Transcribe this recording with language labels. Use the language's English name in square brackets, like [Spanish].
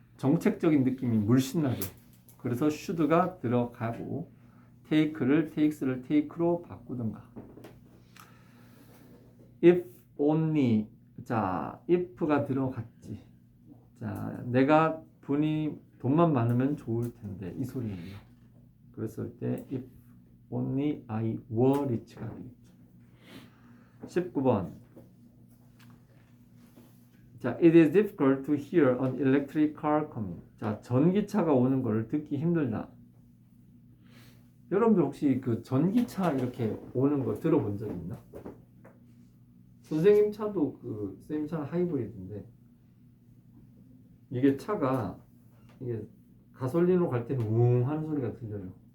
[Korean] 정책적인 느낌이 물씬 나죠. 그래서 should가 들어가고 takes를 take로 바꾸든가. [English] if only, [Korean] 자, if가 들어갔지. 자, 내가 돈만 많으면 좋을 텐데 이 소리예요. 그랬을 때 [English] if only I were rich가 되겠죠. [Korean] 19번. [English] 자, it is difficult to hear an electric car coming. [Korean] 자, 전기차가 오는 걸 듣기 힘들다. 여러분들 혹시 그 전기차 이렇게 오는 거 들어본 적 있나? 선생님 차도 선생님 차는 하이브리드인데 이게 차가 이게 가솔린으로 갈 때는 웅 하는 소리가 들려요.